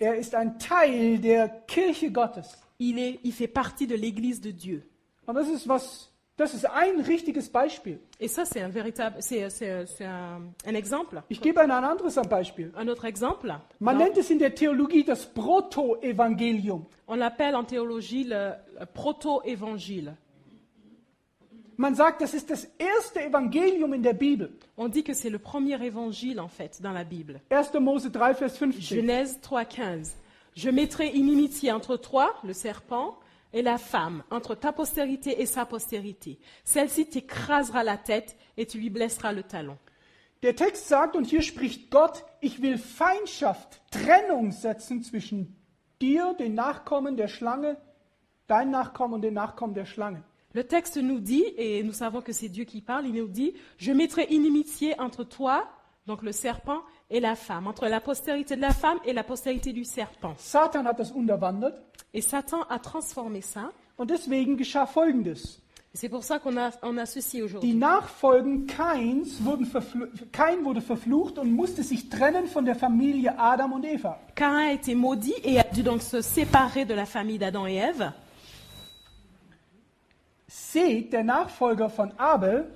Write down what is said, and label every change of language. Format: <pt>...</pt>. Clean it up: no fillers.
<de>Er ist ein Teil der Kirche Gottes.</de> <fr>Il fait partie de l'Église de Dieu.</fr> <de>Und das ist ein richtiges Beispiel.</de> <fr>Et ça, c'est un exemple.</fr> <de>Ich gebe ein anderes Beispiel.</de> <fr>Un autre exemple,</fr> <de>Man nennt es in der Theologie das Proto-Evangelium.</de> <fr>on l'appelle en théologie le proto-évangile.</fr> <de>Man sagt, das ist das erste Evangelium in der Bibel.</de> <fr>On dit que c'est le premier évangile, en fait, dans la Bible.</fr> <de>1. Mose 3, Vers 15.</de> <fr>Genèse 3,15. Je mettrai inimitié entre toi, le serpent, et la femme, entre ta postérité et sa postérité. Celle-ci t'écrasera la tête et tu lui blesseras le talon.</fr> <de>Der Text sagt, und hier spricht Gott, ich will Feindschaft, Trennung setzen zwischen dir, den Nachkommen der Schlange, dein Nachkommen und den Nachkommen der Schlange.</de> <fr>Le texte nous dit, et nous savons que c'est Dieu qui parle, il nous dit, je mettrai inimitié entre toi, donc le serpent, et la femme, entre la postérité de la femme et la postérité du serpent.</fr> <de>Satan hat das unterwandert</de> <fr>Et Satan a transformé ça.</fr> <de>und deswegen geschah Folgendes.</de> <fr>C'est pour ça qu'on a ceci</fr> <de>Die</de> <fr>aujourd'hui.</fr> <de>Nachfolgen Kains Kain wurde verflucht und musste sich trennen von der Familie Adam und Eva.</de> <fr>Caïn a été maudit et a dû donc se séparer de la famille d'Adam et Ève.</fr> <de>Seth, der Nachfolger von Abel,</de>